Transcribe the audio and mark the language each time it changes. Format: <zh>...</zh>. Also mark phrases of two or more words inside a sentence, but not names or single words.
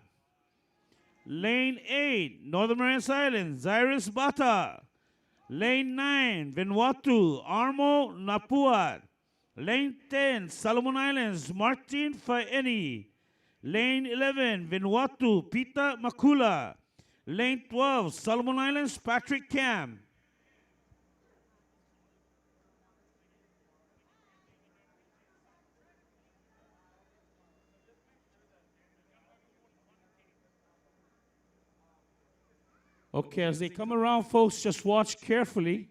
<en>Lane 8, Northern Marianas Islands, Zyrus Bata. Lane 9, Vanuatu, Armo Napuat. Lane 10, Solomon Islands, Martin Faeni. Lane 11, Vanuatu, Pita Makula. Lane 12, Solomon Islands, Patrick Cam. Okay, as they come around, folks, just watch carefully.</en>